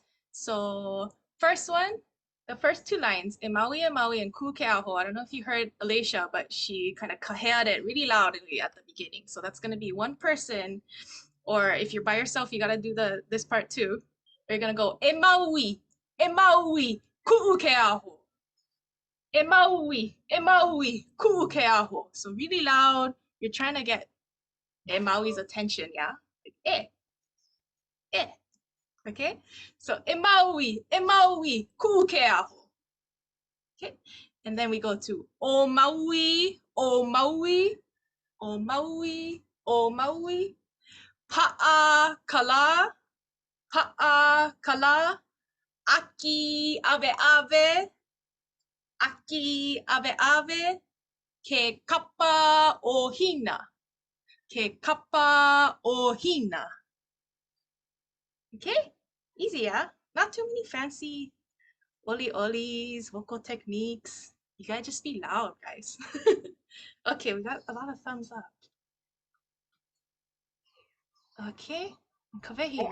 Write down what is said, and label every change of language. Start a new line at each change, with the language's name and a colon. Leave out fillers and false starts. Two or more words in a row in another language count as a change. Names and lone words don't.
English: So first one, the first two lines,
Hawaiian: e Maui,
English: and
Hawaiian: ku keaho.
English: I don't know if you heard Alicia, but she kind of kaheaed it really loudly at the beginning. So that's gonna be one person, or if you're by yourself, you gotta do this part too. You're gonna go
Hawaiian: e Maui, ku'u keaho. E Maui, ku'u keaho.
English: So really loud. You're trying to get Maui's attention, yeah? Like, eh. Okay?
Hawaiian: So, Maui, ku keaho.
English: Okay? And then we go to
Hawaiian: o Maui, pa'a kala, aki ave, ke kapa o Hina. Ke kapa o Hina.
English: Okay, easy, yeah? Not too many fancy olis, vocal techniques. You gotta just be loud, guys. Okay, we got a lot of thumbs up. Okay, Kealiʻi.